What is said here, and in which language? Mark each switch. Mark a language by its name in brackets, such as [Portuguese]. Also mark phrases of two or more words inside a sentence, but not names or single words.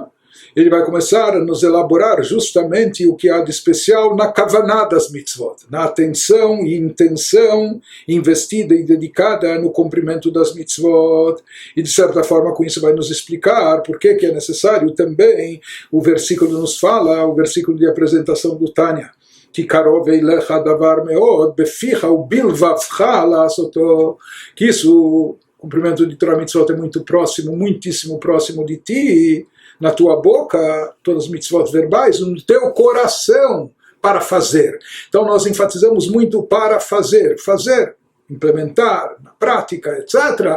[Portuguese] Ele vai começar a nos elaborar justamente o que há de especial na kavaná das mitzvot, na atenção e intenção investida e dedicada no cumprimento das mitzvot. E de certa forma com isso vai nos explicar por que é necessário também, o versículo nos fala, o versículo de apresentação do Tânia, que [Hebrew] קרוב אליך דבר מאד בפיך ובלבבך לעשותו, [Portuguese] que isso, o cumprimento de [Hebrew] תורה מצוות [Portuguese] é muito próximo, muitíssimo próximo de ti, na tua boca, todas as mitzvot verbais, no teu coração, para fazer. Então nós enfatizamos muito para fazer, implementar na prática, etc.